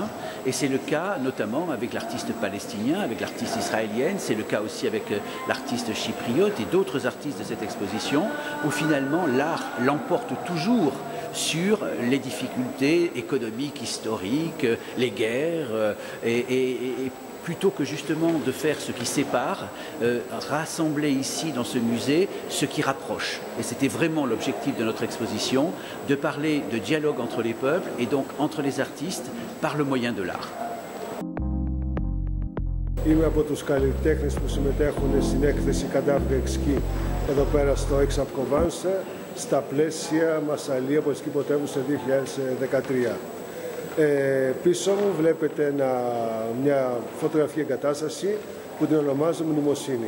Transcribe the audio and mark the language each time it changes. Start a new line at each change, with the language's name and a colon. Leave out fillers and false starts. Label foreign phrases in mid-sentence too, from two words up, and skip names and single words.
French: Et c'est le cas notamment avec l'artiste palestinien, avec l'artiste israélienne, c'est le cas aussi avec l'artiste chypriote et d'autres artistes de cette exposition, où finalement l'art l'emporte toujours sur les difficultés économiques, historiques, les guerres et plutôt que justement de faire ce qui sépare, rassembler ici dans ce musée ce qui rapproche. Et c'était vraiment l'objectif de notre exposition, de parler de dialogue entre les peuples et donc entre les artistes par le moyen de l'art.
Greek: Είμαι από τους καλλιτέχνες που συμμετέχουν στην έκθεση Καντάβρη Εξκή εδώ πέρα στο Aix en Provence στα πλαίσια Μασσαλία Πολιτική Πρωτεύουσα 2013. Πίσω μου βλέπετε μια φωτογραφική εγκατάσταση που την ονομάζω Μνημοσύνη.